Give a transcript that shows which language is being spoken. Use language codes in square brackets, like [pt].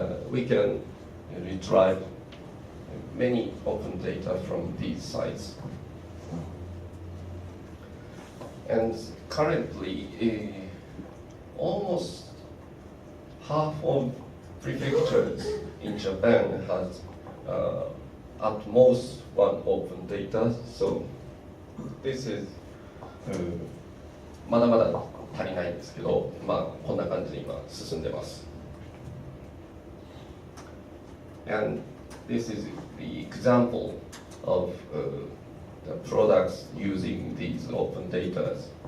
[en] We can retrieve many open data from these sites. And currently, almost half of prefectures in Japan has at most one open data. So this is [ja] まだまだ足りないんですけど、こんな感じで今進んでます。 [en] And this is the example of the products using these open data.